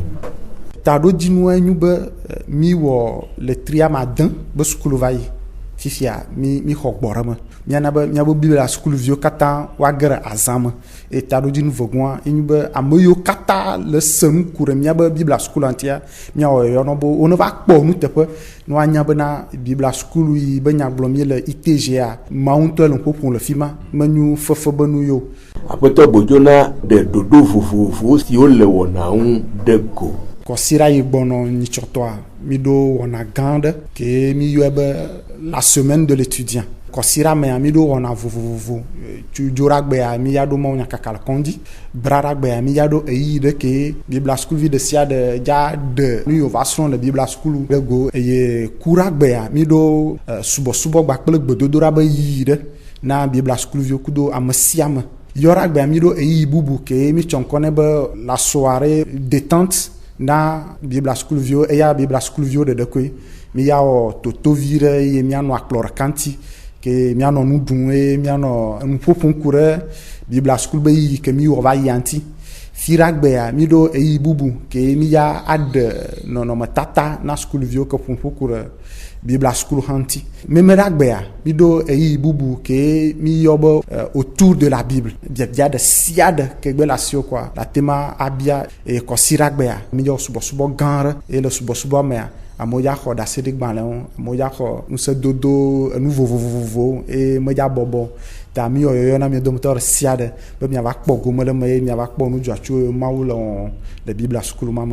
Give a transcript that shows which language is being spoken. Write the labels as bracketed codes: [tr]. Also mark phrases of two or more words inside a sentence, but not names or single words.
[ee] Taɖodzinu enyu be mi wɔ le triamade be sukulu va yi fifia mi xɔ gbɔ ɖe me miana be miabe biblia sukuluviwo katã woage ɖe azã me eye taɖodzinu vegɔa enyu be ame yiwo katã le se nu ku ɖe miabe biblia sukulu ŋutia miawɔ yɔyɔ be woneva kpɔ nuteƒe ne woanya bena biblia sukulu yi be nyagblɔm mi le ITG-a Mawu ŋutɔ le ƒoƒom le fi ma menyu fefe be nu yo. Aƒetɔ Bojona ɖe ɖoɖo vovovowo siwo le wɔna ŋu ɖe go. Kɔsiɖa yi gbɔnɔ nyitsɔtɔa mi ɖo wɔna gã aɖe ke mi yɔe be [fr] la semaine de l'étudiant. [ee] Kɔsiɖa mea mi ɖo wɔna vovovo dzoɖagbea mi ya ɖo mawunya kaka le kɔndzi braɖagbea mi ya ɖo eyi ɖe ke biblia sukuluvi ɖe sia ɖe dza ɖe nu yiwo va srɔ̃ le biblia sukulu ɖe go eye kuɖagbea mi ɖo subɔsubɔgba kple gbedodoɖa be yi ɖe na biblia sukuluviwo kudo ame sia ame. Yɔɖagbea mi ɖo eyi bubu ke mi tsɔ ŋkɔ ne be [fr] la soirée détente [ee] na biblia sukuluviwo eya biblia sukuluviwo ɖeɖe koe mi ya wɔ totovi ɖe eye mianɔ akplɔ ɖeka ŋuti ke mianɔ nu ɖum eye mianɔ nu ƒoƒom ku ɖe biblia sukulu be yi ke mi wɔ va yia ŋuti. Fiɖagbea mi ɖo eyi bubu ke mi ya aɖe nɔnɔmetata na sukuluviwo ke ƒoƒo ku ɖe biblia sukulu hã ŋuti. Memeɖagbea mi ɖo eyi bubu ke mi yɔ be [fr] autour de la Bible [ee] biabia ɖe sia ɖe ke gbe le asiwo koa la tema abia eye kɔsiɖagbea mi yɔ subɔsubɔ gã aɖe eye le subɔsubɔ mea amewo ya xɔ ɖase ɖe gbalẽ ŋu amewo ya xɔ ŋusẽdodo enu vovovowo eye medza bɔbɔ ta mi yo na mi domoteur siade be mi ava kpɔ gome le me mi ava kpɔ nu dzɔatsu mawu le Biblia sukulu mama